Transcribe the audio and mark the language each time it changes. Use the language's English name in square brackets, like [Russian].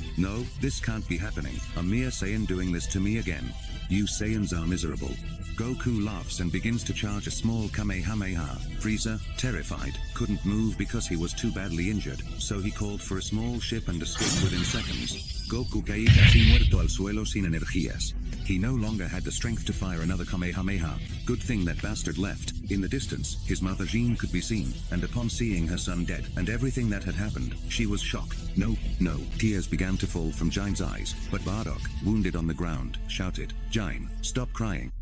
[English] No, this can't be happening. A mere Saiyan doing this to me again. You Saiyans are miserable. Goku laughs and begins to charge a small Kamehameha. Frieza, terrified, couldn't move because he was too badly injured, so he called for a small ship and escaped within seconds. [Spanish] Goku caía casi muerto al suelo sin energías. [English] He no longer had the strength to fire another Kamehameha. Good thing that bastard left. In the distance, his mother Jean could be seen, and upon seeing her son dead and everything that had happened, she was shocked. No. Tears began to fall from Jane's eyes, but Bardock, wounded on the ground, shouted, Jane, stop crying.